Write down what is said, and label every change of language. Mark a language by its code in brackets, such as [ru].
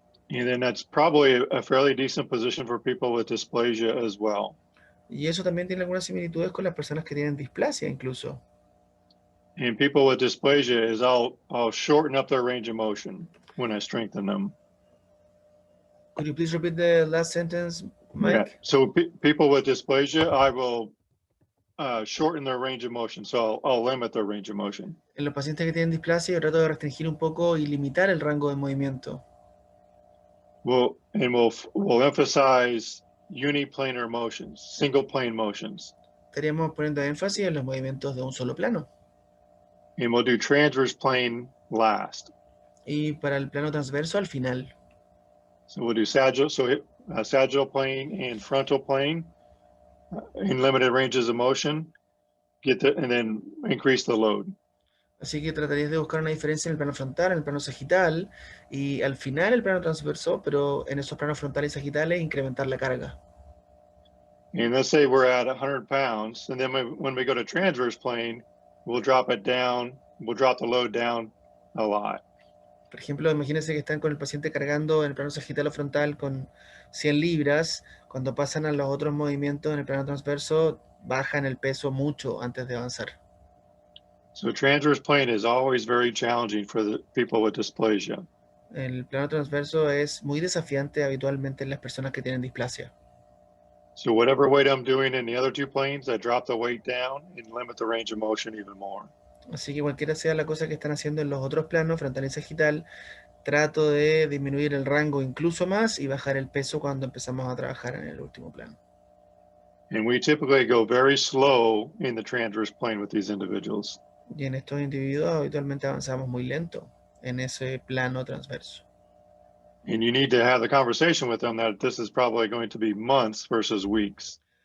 [en] And then that's probably a fairly decent position for people with dysplasia as well. [es] Y eso también tiene algunas similitudes con las personas que tienen displasia incluso. [en] And people with dysplasia is I'll shorten up their range of motion when I strengthen them. Could you please repeat the last sentence, Mike? Yeah. So people with dysplasia, I will shorten their range of motion. So I'll limit their range of motion. [es] En los pacientes que tienen displasia yo trato de restringir un poco y limitar el rango de movimiento. [en] We'll emphasize uniplanar motions, single plane motions. [es] Estaríamos poniendo énfasis en los movimientos de un solo plano. [en] And we'll do transverse plane last. [es] Y para el plano transverso al final. [en] So we'll do sagittal plane and frontal plane in limited ranges of motion. And then increase the load. [es] Así que tratarías de buscar una diferencia en el plano frontal, en el plano sagital y al final el plano transverso, pero en esos planos frontales y sagitales incrementar la carga. [en] And let's say we're at 100 pounds, and then when we go to transverse plane, we'll drop it down, we'll drop the load down a lot. [es] Por ejemplo, imagínense que están con el paciente cargando en el plano sagital o frontal con 100 libras, cuando pasan a los otros movimientos en el plano transverso, bajan el peso mucho antes de avanzar. [en] So transverse plane is always very challenging for the people with dysplasia. [es] El plano transverso es muy desafiante habitualmente en las personas que tienen displasia. [en] So whatever weight I'm doing in the other two planes, I drop the weight down and limit the range of motion even more. [es] Así que cualquiera sea la cosa que están haciendo en los otros planos, frontal y sagital, trato de disminuir el rango incluso más y bajar el peso cuando empezamos a trabajar en el último plano. [en] And we typically go very slow in the transverse plane with these individuals. [es] Y en estos individuos habitualmente avanzamos muy lento en ese plano transverso. [en] And you need to have the conversation with them that this is probably going to be months versus weeks.